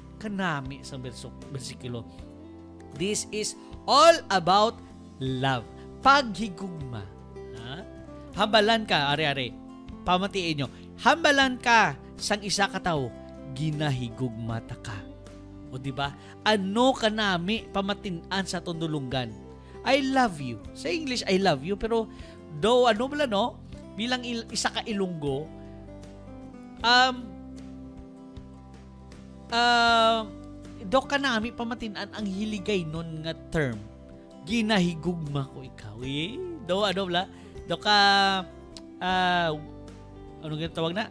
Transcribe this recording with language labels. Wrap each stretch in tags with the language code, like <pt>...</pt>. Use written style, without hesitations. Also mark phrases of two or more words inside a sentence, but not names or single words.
<hil>Kanami sa bersikulo.</hil> <en>This is all about love.</en> <hil>Paghigugma. Hambalan ka, ari-ari. Pamatiin nyo. Hambalan ka sang isa ka tao, ginahigugma ta ka. O diba? Ano ka nami pamatin-an sa tundulungan?</hil> <en>I love you. Sa English, I love you.</en> <hil>Pero, do bilang isa ka Ilonggo, do ka nami pamatin-an ang hiligaynon nga term. Ginahigugma ko ikaw. Do ka tawag na?</hil>